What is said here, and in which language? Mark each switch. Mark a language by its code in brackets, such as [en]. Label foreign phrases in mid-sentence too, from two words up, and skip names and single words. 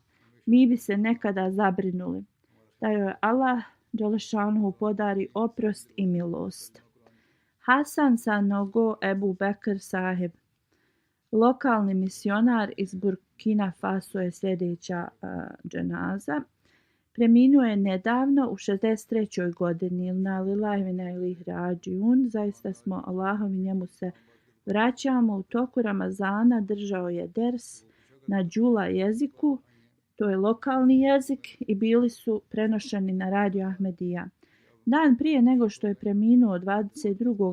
[bs] Mi bi se nekada zabrinuli da joj Allah dželešanuhu podari oprost i milost. Hasan Sanogo Ebu Bekr Sahib, lokalni misionar iz Burkina Faso, je sljedeća dženaza. Preminuo je nedavno u 63. godini. [ar] إنا لله وإنا إليه راجعون. [bs] Zaista smo Allahovi, njemu se vraćamo. U toku Ramazana držao je ders na džula jeziku, to je lokalni jezik, i bili su prenošeni na radio Ahmedija. Dan prije nego što je preminuo 22.